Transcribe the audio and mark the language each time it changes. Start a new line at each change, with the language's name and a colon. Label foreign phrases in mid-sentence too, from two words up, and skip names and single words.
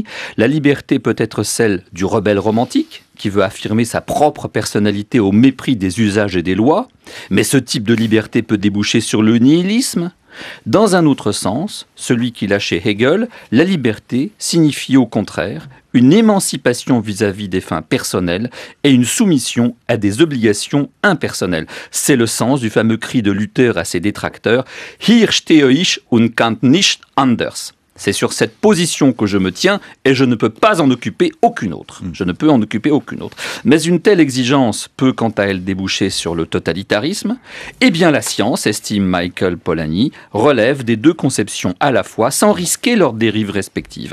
French: La liberté peut être celle du rebelle romantique, qui veut affirmer sa propre personnalité au mépris des usages et des lois, mais ce type de liberté peut déboucher sur le nihilisme. Dans un autre sens, celui qu'il a chez Hegel, la liberté signifie au contraire une émancipation vis-à-vis des fins personnelles et une soumission à des obligations impersonnelles. C'est le sens du fameux cri de Luther à ses détracteurs «
German: Hier stehe ich und kann nicht anders ».
French: C'est sur cette position que je me tiens et je ne peux pas en occuper aucune autre. Je ne peux en occuper aucune autre. Mais une telle exigence peut quant à elle déboucher sur le totalitarisme. Eh bien la science, estime Michael Polanyi, relève des deux conceptions à la fois sans risquer leurs dérives respectives.